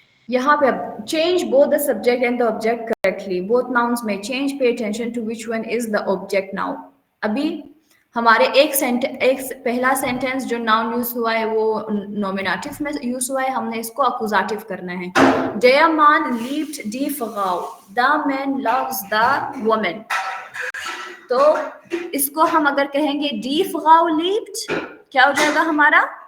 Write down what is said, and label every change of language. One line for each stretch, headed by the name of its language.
Hindi: यहाँ पे अब
English: change both the subject and the object correctly. Both nouns may change. Pay attention to which one is the object now.
Hindi: अभी हमारे एक पहला सेंटेंस जो नाउन यूज हुआ है वो नॉमिनेटिव में यूज हुआ है, हमने इसको अकुजाटिव करना है।
German: Der Mann liebt die Frau.
English: The man loves the woman.
Hindi: तो इसको हम अगर कहेंगे
German: die Frau liebt,
Hindi: क्या हो जाएगा हमारा?